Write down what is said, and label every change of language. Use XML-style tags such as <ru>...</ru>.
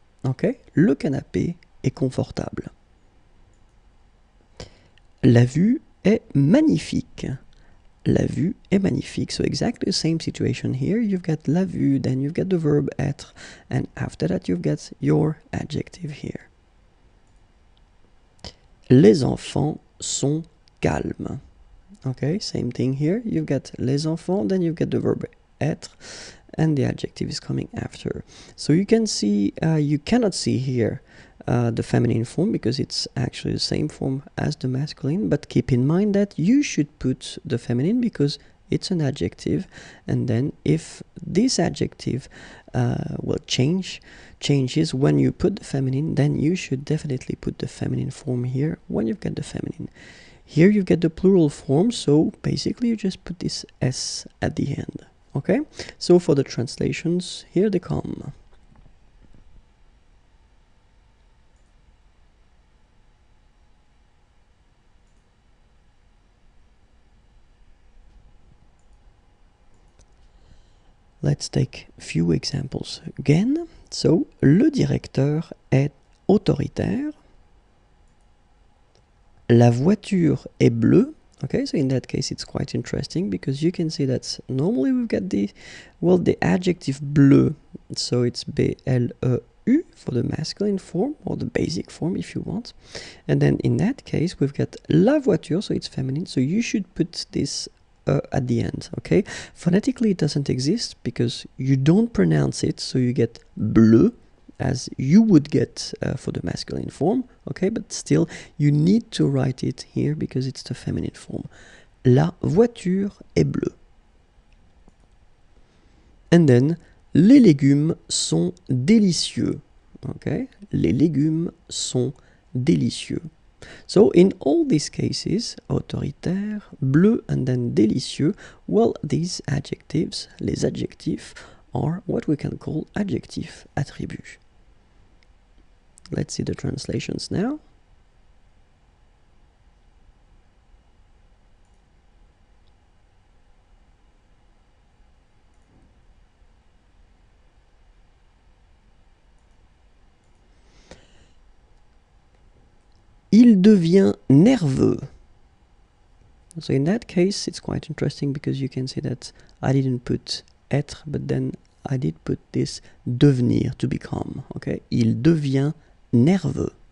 <fr>Okay, le canapé est confortable. La vue est magnifique. La vue est magnifique.</fr> <en>So exactly the same situation here. You've got la vue, then you've got the verb être, and after that you've got your adjective here.</en> <fr>Les enfants sont calmes.</fr> <en>Okay, same thing here. You've got les enfants, then you've got the verb être, and the adjective is coming after. So you can see, you cannot see here the feminine form because it's actually the same form as the masculine, but keep in mind that you should put the feminine because it's an adjective, and then if this adjective changes when you put the feminine, then you should definitely put the feminine form here when you've got the feminine. Here you get the plural form, so basically you just put this S at the end. Okay, so for the translations, here they come. Let's take a few examples again.</en> <fr>So, le directeur est autoritaire. La voiture est bleue.</fr> <en>Okay, so in that case it's quite interesting because you can see that normally we've got the adjective bleu. So it's B-L-E-U for the masculine form, or the basic form if you want. And then in that case we've got la voiture, so it's feminine, so you should put this at the end. Okay, phonetically it doesn't exist because you don't pronounce it, so you get bleu as you would get for the masculine form. Okay, but still you need to write it here because it's the feminine form.</en> <fr>La voiture est bleue.</fr> <en>And then</en> <fr>les légumes sont délicieux. Okay, les légumes sont délicieux.</fr> <en>So in all these cases, autoritaire, bleu, and then délicieux, well, these adjectives, les adjectifs, are what we can call adjectif attribut. Let's see the translations now.</en> <fr>Il devient nerveux.</fr> <en>So in that case, it's quite interesting because you can see that I didn't put être, but then I did put this devenir, to become.</en> <fr>Okay, il devient nerveux.</fr>